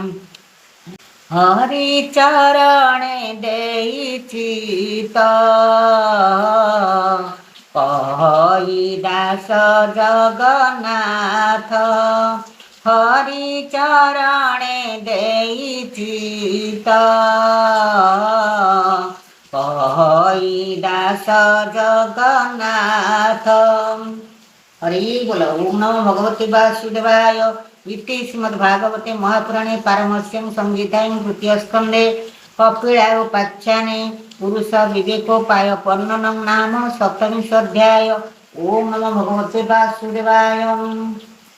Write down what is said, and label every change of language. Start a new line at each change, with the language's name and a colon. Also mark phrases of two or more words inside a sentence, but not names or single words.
Odia: ହରି ଚରଣେ ଦେଇଛି ତ କହି ଦାସ ଜଗନ୍ନାଥ ହରି ଚରଣେ ଦେଇଛି ତ କହି ଦାସ ଜଗନ୍ନାଥ
Sanskrit: हरि बोल ओम नमो भगवते वासुदेवाय इति श्रीमद्भागवते महापुराणे पारमहंस्यां संहितायां तृतीय स्कन्धे कपिलायोपाख्याने पुरुष विवेकोपाय वर्णनं नाम 7 अध्याय। ओम नमो भगवते वासुदेवाय।